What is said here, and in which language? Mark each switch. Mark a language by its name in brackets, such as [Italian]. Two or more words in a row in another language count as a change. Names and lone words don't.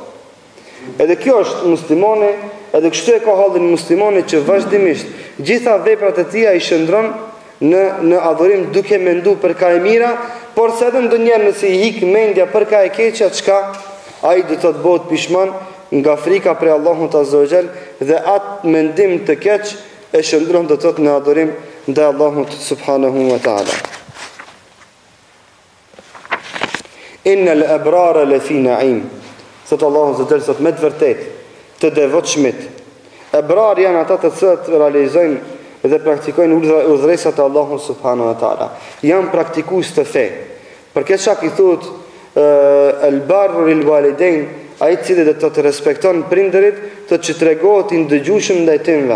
[Albanian] Edhe kjo është muslimane, edhe kështu e ka hallin muslimane që vazhdimisht gjitha veprat e tija i shëndron në adhurim duke mendu për ka e mira, por se edhe ndonjëherë nëse i hik mendja për ka e keqja, çka ai do të bëhet pishman nga frika për Allahut [Arabic] عز وجل, [Albanian] dhe atë mendim të keq e shëndron do të thotë në adhurim ndaj Allahut [Arabic] سبحانه وتعالى. إن الأبرار لفي نعيم. [Albanian] Sot Allahu [Arabic] عز وجل [Albanian] sot me të vërtet të devotshmit. Ebrar janë ata të cilët realizojnë dhe praktikojnë udhëresat e Allahut [Arabic] سبحانه وتعالى. [Albanian] Janë praktikues të fe. Për këtë shkak i thotë [Arabic] البر للوالدين, [Albanian] ai i cili do të respekton prindërit, të që tregohet i ndëgjueshëm ndaj tyre.